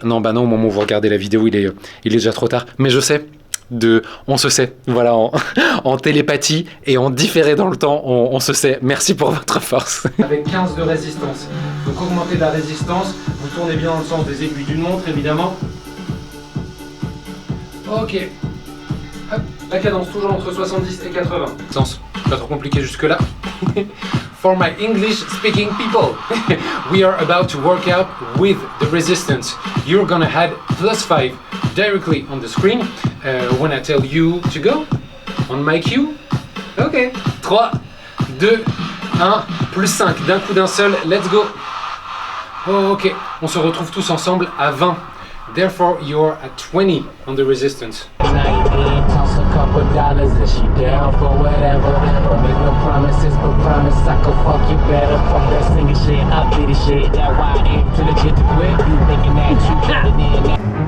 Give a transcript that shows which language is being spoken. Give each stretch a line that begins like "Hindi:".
French: Non bah non, au moment où vous regardez la vidéo il est déjà trop tard. Mais je sais, on se sait, voilà, en télépathie et en différé dans le temps, on se sait. Merci pour votre force. Avec 15 de résistance, donc augmentez la résistance, vous tournez bien dans le sens des aiguilles d'une montre évidemment. Ok, hop, la cadence toujours entre 70 et 80. Sens, pas trop compliqué jusque là.
English: For my English speaking people, we are about to work out with the resistance. You're gonna add +5 directly on the screen when I tell you to go on my cue.
French: Ok, 3, 2, 1, +5 d'un coup d'un seul,
English: let's go.
French: Oh, ok, on se retrouve tous ensemble à 20.
English: Therefore, you're at 20 on the resistance. Toss a couple dollars and she down for whatever. Don't make no promises, but promise I can fuck you better. Fuck that singing shit, I be the shit. That why I ain't too legit to quit. You thinking that you better than that.